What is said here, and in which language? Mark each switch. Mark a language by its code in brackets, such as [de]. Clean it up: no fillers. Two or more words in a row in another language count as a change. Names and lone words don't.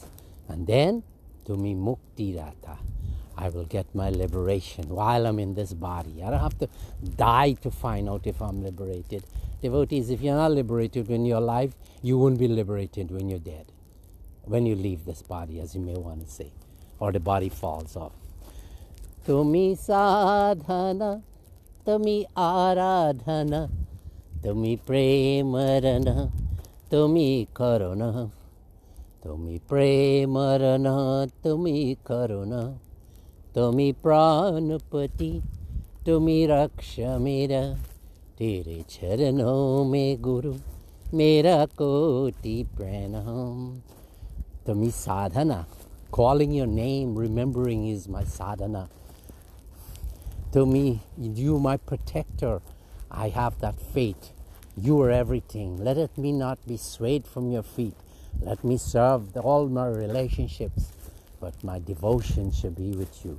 [en] And then, [bn] তুমি মুক্তি দাতা. [en] I will get my liberation while I'm in this body. I don't have to die to find out if I'm liberated. Devotees, if you're not liberated when you're alive, you won't be liberated when you're dead. When you leave this body, as you may want to say, or the body falls off. [bn] তুমি সাধনা, তুমি আরাধনা, তুমি প্রেমারণা, তুমি করুণা. তুমি প্রেমারণা, তুমি করুণা. তুমি প্রাণপতি, তুমি রক্ষা মেরা. [hi] तेरे चरणों में गुरु, मेरा कोटि प्रणाम. [bn] তুমি সাধনা, [en] calling your name, remembering is my sadhana. To me, you my protector, I have that faith. You are everything. Let me not be swayed from your feet. Let me serve all my relationships, but my devotion should be with you.